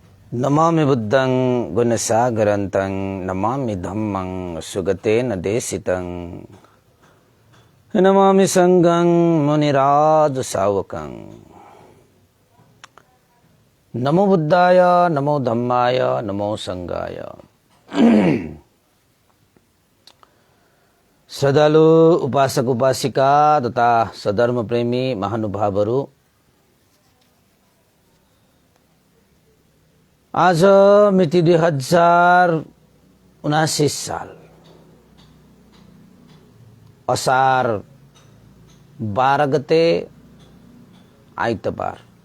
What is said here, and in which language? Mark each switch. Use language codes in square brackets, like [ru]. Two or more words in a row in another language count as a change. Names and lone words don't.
[pi] नमामि बुद्धं गुणसागरन्तं नमामि धम्मं सुगतेन देशितं नमामि संघं मुनिराज सावकं। नमो बुद्धाय नमो धम्माय नमो संघाय। [ne] श्रद्धालु उपासक उपासिका तथा सधर्म प्रेमी महानुभावहरू, आज मिति 2079 साल असार 12 गते आइतबार